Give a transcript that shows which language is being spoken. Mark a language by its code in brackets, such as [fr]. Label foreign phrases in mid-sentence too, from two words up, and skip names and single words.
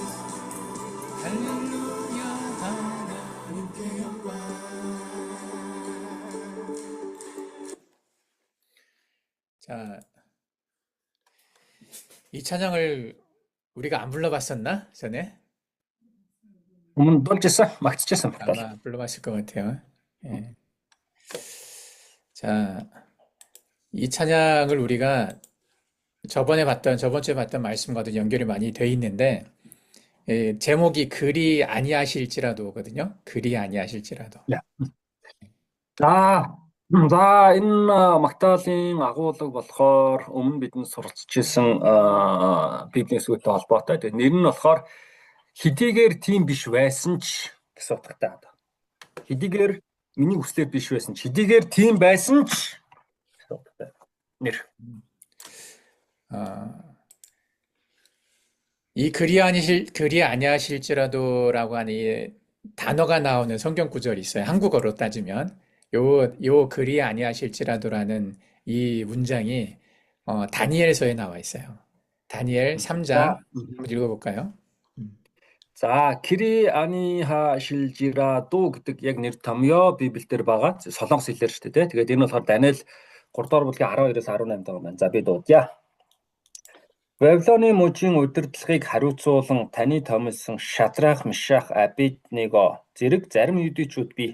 [ko] 할렐루야. 하나님께 영광. 자, 이 찬양을 우리가 안 불러봤었나? 전에? [mn] өмнө болж исэн, магтчихсан байна. [ko] 아마 불러봤을 것 같아요. 예. 자, 이 찬양을 우리가 저번 주에 봤던 말씀과도 연결이 많이 돼 있는데, 예, 제목이 그리 아니하실지라도거든요. 그리 아니하실지라도. [mn] За энэ магтаалын агуулга болохоор өмнө бидэнд суралцчихсан Библийн сүлтэй холбоотой. Тэгээ нэр нь болохоор хэдийгээр тийм биш байсан ч гэсэн утгатай. Хэдийгээр миний хүслээр биш байсан ч, хэдийгээр тийм байсан ч гэсэн утгатай. нэр. [ko] 이 그리 아니하실지라도라고 하는 이 단어가 나오는 성경 구절이 있어요. 한국어로 따지면 요 그리 아니하실지라도라는 이 문장이 다니엘서에 나와 있어요. 다니엘 3장 한번 읽어볼까요? [mn] За [ko] 그리 아니하실지라도 [mn] гэдэг яг нэр томьёо Библиэлд байгаа. Солонгос хэлээр шүү дээ. Тэгээд энэ болохоор Даниэл 3 дугаар бүлгийн 12-оос 18 байгаа маань. За би дуудъя. Вавилоны мужийн удирдлагыг хариуцуулан таны томилсон Шадрах, Мишах, Абедnego зэрэг зарим юдичүүд бий.